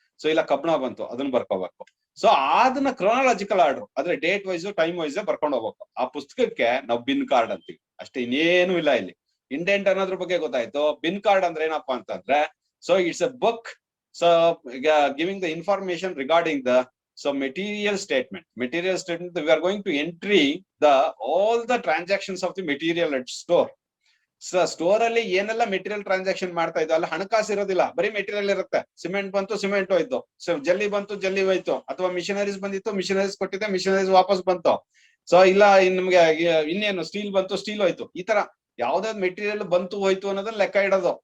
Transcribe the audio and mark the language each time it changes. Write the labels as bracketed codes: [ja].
[kn] So ಇಲ್ಲ ಕಬ್ಬಣ ಬಂತು, ಅದನ್ನ ಬರ್ಕೋಬೇಕು. ಸೊ ಅದನ್ನ ಕ್ರೋನಾಲಜಿಕಲ್ ಆರ್ಡರ್, ಆದ್ರೆ ಡೇಟ್ ವೈಸ್ ಟೈಮ್ ವೈಸ್ ಬರ್ಕೊಂಡು ಹೋಗ್ಬೇಕು. ಆ ಪುಸ್ತಕಕ್ಕೆ ನಾವು ಬಿನ್ ಕಾರ್ಡ್ ಅಂತೀವಿ ಅಷ್ಟೇ, ಇನ್ನೇನು ಇಲ್ಲ ಇಲ್ಲಿ. ಇಂಡೆಂಟ್ ಅನ್ನೋದ್ರ ಬಗ್ಗೆ ಗೊತ್ತಾಯ್ತು. ಬಿನ್ ಕಾರ್ಡ್ ಅಂದ್ರೆ ಏನಪ್ಪಾ ಅಂತಂದ್ರೆ, [en] So it's a book, so giving the information regarding the So material statement, we are going to entry all the transactions of the material at store. [kn] So store ಅಲ್ಲಿ ಏನೆಲ್ಲ material transaction ಮಾಡ್ತಾ ಇದ್ದೋ ಅಲ್ಲಿ ಹಣಕಾಸು ಇರೋದಿಲ್ಲ, ಬರೀ ಮೆಟೀರಿಯಲ್ ಇರುತ್ತೆ. Cement ಬಂತು, ಸಿಮೆಂಟ್ ಹೋಯ್ತು. ಸೊ ಜಲ್ಲಿ ಬಂತು, ಜಲ್ಲಿ ಹೋಯ್ತು. ಅಥವಾ ಮಿಷನರೀಸ್ ಬಂದಿತ್ತು, ಮಿಷನರೀಸ್ ಕೊಟ್ಟಿದ್ದೆ, ಮಿಷನರೀಸ್ ವಾಪಸ್ ಬಂತು. ಸೊ ಇಲ್ಲ ನಿಮ್ಗೆ ಇನ್ನೇನು ಸ್ಟೀಲ್ ಬಂತು, ಸ್ಟೀಲ್ ಹೋಯ್ತು. ಈ ತರ ಯಾವ್ದಾವ್ದು ಮೆಟೀರಿಯಲ್ ಬಂತು ಹೋಯ್ತು ಅನ್ನೋದನ್ನ ಲೆಕ್ಕ ಇಡೋದು.